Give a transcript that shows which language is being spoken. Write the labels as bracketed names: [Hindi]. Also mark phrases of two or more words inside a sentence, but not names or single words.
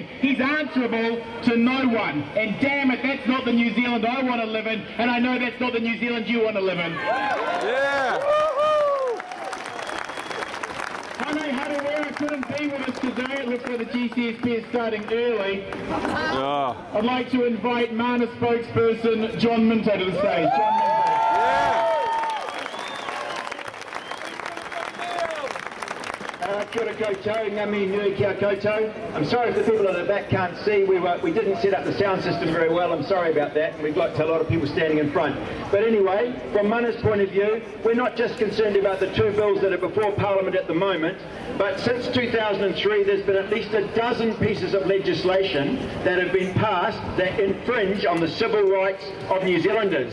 [English] He's answerable to no one. And damn it, that's not the New Zealand I want to live in, and I know that's not the New Zealand you want to live in. Yeah! I couldn't be with us today. It looks like the GCSB is starting early. Yeah. I'd like to invite Mana spokesperson John Minto to the stage. John Minto. [Māori] Kia ora koutou, ngami nui kia koutou. [English] I'm sorry if the people at the back can't see. We didn't set up the sound system very well. I'm sorry about that. And we've got a lot of people standing in front. But anyway, from Mana's point of view, we're not just concerned about the two bills that are before Parliament at the moment, but since 2003 there's been at least a dozen pieces of legislation that have been passed that infringe on the civil rights of New Zealanders.